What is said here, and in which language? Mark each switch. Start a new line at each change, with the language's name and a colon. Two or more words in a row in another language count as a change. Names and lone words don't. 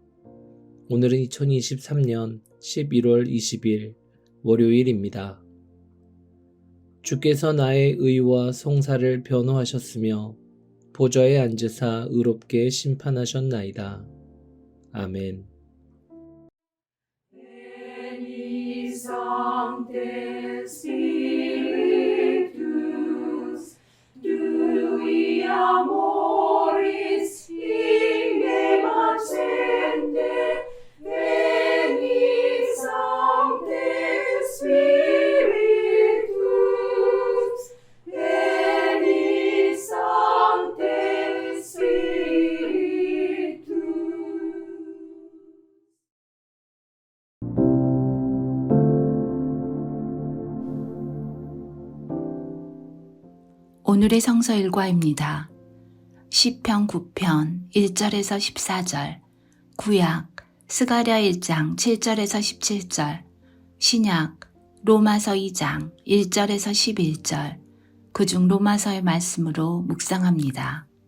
Korean: 오늘은 2023년 11월 20일 월요일입니다. 주께서 나의 의와 송사를 변호하셨으며 보좌에 앉으사 의롭게 심판하셨나이다. 아멘.
Latin: Amoris in accende, veni Sancte Spiritus, veni Sancte Spiritus.
Korean: 오늘의 성서 일과입니다. 시편 9편 1절에서 14절, 구약 스가랴 1장 7절에서 17절, 신약 로마서 2장 1절에서 11절, 그중 로마서의 말씀으로 묵상합니다.